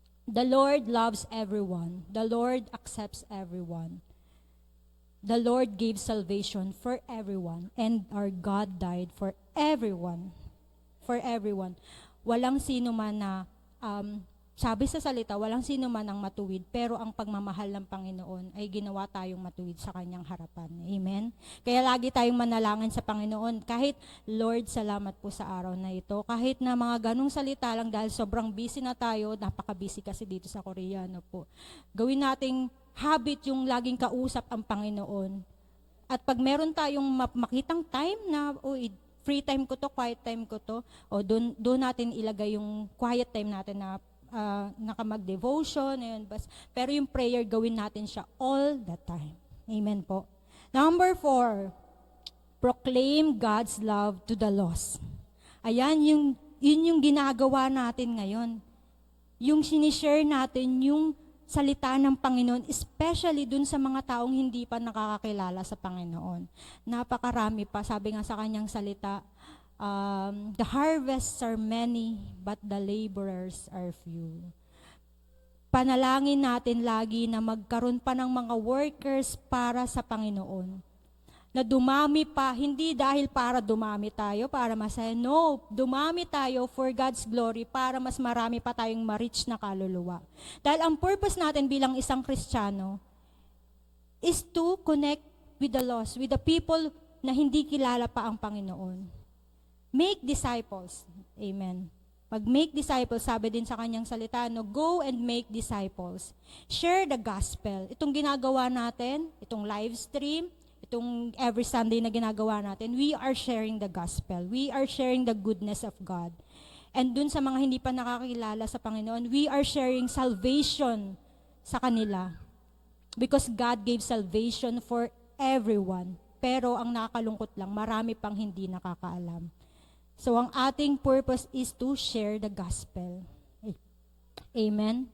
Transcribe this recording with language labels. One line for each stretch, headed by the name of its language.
English: The Lord loves everyone. The Lord accepts everyone. The Lord gave salvation for everyone, and our God died for everyone. For everyone.
Filipino: Walang sino man na, sabi sa salita, walang sino man ang matuwid, pero ang pagmamahal ng Panginoon ay ginawa tayong matuwid sa kanyang harapan. Amen? Kaya lagi tayong manalangin sa Panginoon. Kahit, Lord, salamat po sa araw na ito. Kahit na mga ganong salita lang dahil sobrang busy na tayo, napaka-busy kasi dito sa Korea, po. Gawin nating habit yung laging kausap ang Panginoon. At pag meron tayong makitang time na, free time ko to, quiet time ko to, doon natin ilagay yung quiet time natin na nakamag-devotion, pero yung prayer, gawin natin siya all the time. Amen po. Number 4,
English: proclaim God's love to the lost.
Filipino: Ayan, yun yung ginagawa natin ngayon. Yung sinishare natin yung salita ng Panginoon, especially dun sa mga taong hindi pa nakakakilala sa Panginoon. Napakarami pa, sabi nga sa kanyang salita,
English: the harvests are many, but the laborers are few.
Filipino: Panalangin natin lagi na magkaroon pa ng mga workers para sa Panginoon. Na dumami pa, hindi dahil para dumami tayo, para masaya. No, dumami tayo for God's glory, para mas marami pa tayong ma-reach na kaluluwa. Dahil ang purpose natin bilang isang Kristiyano
English: is to connect with the lost, with the people
Filipino: na hindi kilala pa ang Panginoon.
English: Make disciples.
Filipino: Amen. Mag-make disciples, sabi din sa kanyang salita, no,
English: go and make disciples. Share the gospel.
Filipino: Itong ginagawa natin, itong live stream, itong every Sunday na ginagawa natin,
English: we are sharing the gospel. We are sharing the goodness of God.
Filipino: And dun sa mga hindi pa nakakilala sa Panginoon,
English: we are sharing salvation
Filipino: sa kanila.
English: Because God gave salvation for everyone.
Filipino: Pero ang nakakalungkot lang, marami pang hindi nakakaalam. So ang ating
English: purpose is to share the gospel. Amen?